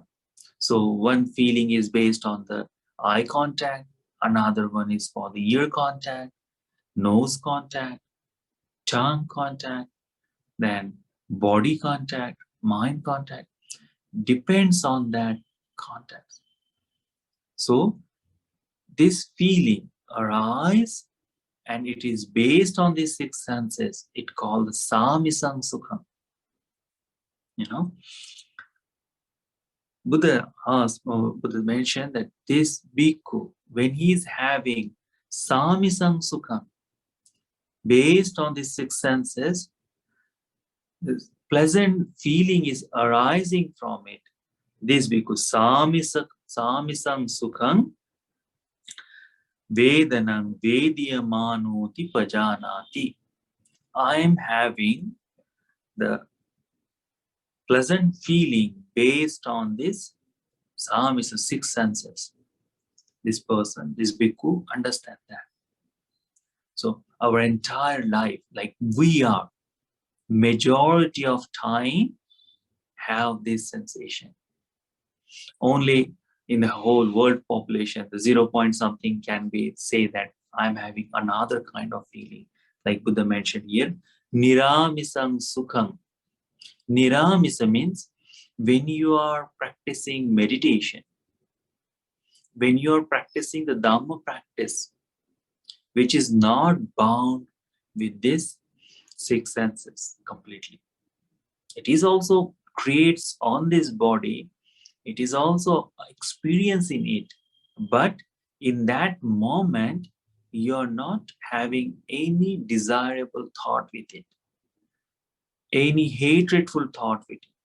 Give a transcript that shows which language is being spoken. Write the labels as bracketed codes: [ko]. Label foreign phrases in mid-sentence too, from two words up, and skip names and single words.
[en] So one feeling is based on the eye contact, another one is for the ear contact, nose contact, tongue contact, then body contact, mind contact. Depends on that context. So this feeling arises and it is based on these six senses. It called [pi] samisam sukham. [en] Buddha mentioned that this bhikkhu, when he is having [pi] samisam sukham, [en] based on these six senses, this pleasant feeling is arising from it. [pi] This bhikkhu samisam sukham vedanam vedyamanoti pajanati. [en] I am having the pleasant feeling based on this samisa, six senses. This person, this bhikkhu, understand that. So our entire life, like we are, majority of time have this sensation. Only in the whole world population, the 0 point something can be say that I'm having another kind of feeling. Like Buddha mentioned here, [pi] niramisam sukham. [en] Niramisa means when you are practicing meditation, when you are practicing the Dhamma practice, which is not bound with this six senses completely. It is also creates on this body, it is also experiencing it, but in that moment, you're not having any desirable thought with it, any hatredful thought with it.